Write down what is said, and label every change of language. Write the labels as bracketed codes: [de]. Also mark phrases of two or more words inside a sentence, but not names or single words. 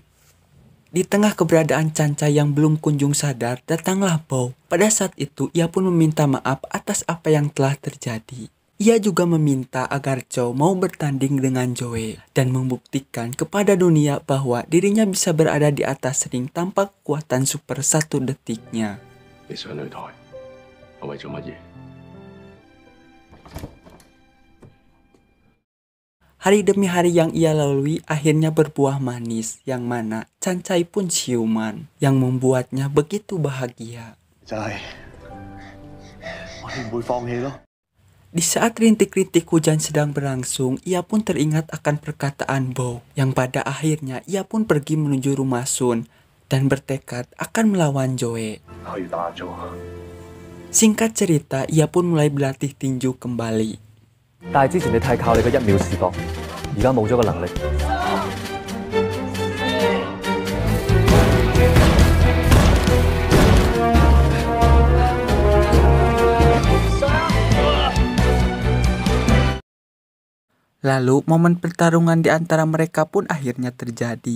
[id] Di tengah keberadaan Cancai yang belum kunjung sadar, datanglah Bow. Pada saat itu, ia pun meminta maaf atas apa yang telah terjadi. Ia juga meminta agar Chow mau bertanding dengan Joe dan membuktikan kepada dunia bahwa dirinya bisa berada di atas ring tanpa kekuatan super 1 detiknya. [yue] 你上擂台係為咗乜嘢？ [id] Hari demi hari yang ia lalui akhirnya berbuah manis, yang mana Cancai pun ciuman, yang membuatnya begitu bahagia. [yue] 就係我哋唔會放棄咯。 [id] Di saat rintik-rintik hujan sedang berlangsung, ia pun teringat akan perkataan Bow, yang pada akhirnya ia pun pergi menuju rumah Sun dan bertekad akan melawan Joe. [yue] 去打咗。 [id] Singkat cerita, ia pun mulai berlatih tinju kembali. [yue] 但係之前你太靠你嘅1秒視覺，而家冇咗個能力。 [id] Lalu momen pertarungan di antara mereka pun akhirnya terjadi.